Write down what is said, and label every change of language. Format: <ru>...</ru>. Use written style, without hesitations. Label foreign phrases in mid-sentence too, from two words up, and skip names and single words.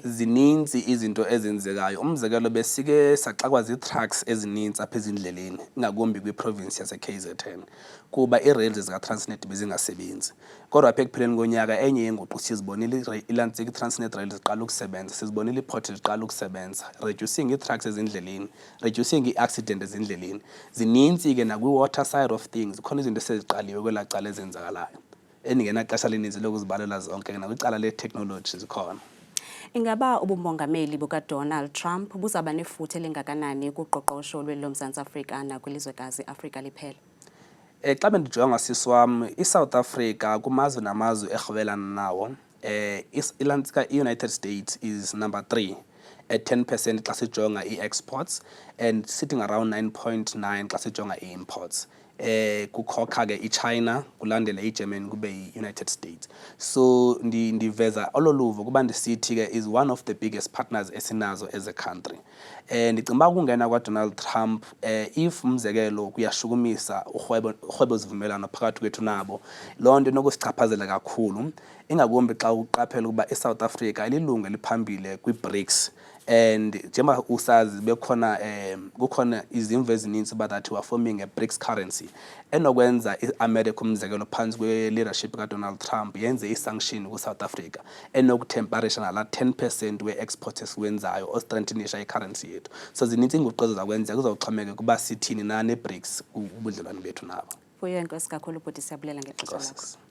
<xh>Zininzi izinto ezenzekayo. Umzekelo besike saxakwa zii-trucks ezininzi apha ezindleleni, ingakumbi kwiprovinsi yase-KZN, kuba ii-rails zika-Transnet bezingasebenzi. Kodwa apha ekupheleni konyaka enye yenguqu sizibonile ilantsika i-Transnet rails ziqala ukusebenza, sizibonile ii-ports ziqala ukusebenza, reducing ii-trucks ezindleleni, reducing ii-accident ezindleleni. Zininzi ke nakwi-</xh> <en>water side of things,</en> <xh>zikhona izinto eseziqaliwe kwelaa cala ezenzakalayo endingenaxesha lininzi lokuzibalela zonke, nakwicala le-technology zikhona. Ingaba ubumongameli bukaDonald Trump buzaba nefuthe elingakanani kuqoqosho lweli loMzantsi Afrika nakwilizwekazi Afrika liphela? Xa bendijonga sisi wam, iSouth Africa kumazwe namazwe erhwebelana nawo, ilantsika i-</xh> <en>United States is number 3 at 10%</en> <xh>xa sijonga i-</xh> <en>exports and sitting around 9.9</en> <xh>xa sijonga i-imports. Kukhokha ke iChina, kulandela iGermany, kube yi-United States. So ndiveza olo luvo kuba ndisithi ke</xh> <en>is one of the biggest partners</en> <xh>esinazo</xh> <en>as a country.</en> <xh>Ndicinga uba ukungena kwaDonald Trump, if umzekelo kuyashukumisa urhwebo zivumelwano phakathi kwethu nabo, loo nto inokusichaphazela kakhulu, ingakumbi xa uqaphela ukuba iSouth Africa ililungu eliphambile kwi-BRICS. And njengoba usazi kukhona izimvo ezininzi uba</xh> <en>that we are forming a BRICS currency</en> <xh>enokwenza i-America umzekelo phantsi kwe-leadership kaDonald Trump yenze i-sanction kwi-South Africa enokuthemparisha nala 10% we-export esiwenzayo ostrengthenisha i-currency yethu. So zininzi iinguqu ezizakwenzeka, kuzawuxhomekeka kuba sithini na ne-BRICS ubudlelwane bethu nabo. Vuyo, enkosi kakhulu bhuti, siyabulela ngexesha lakho.</xh>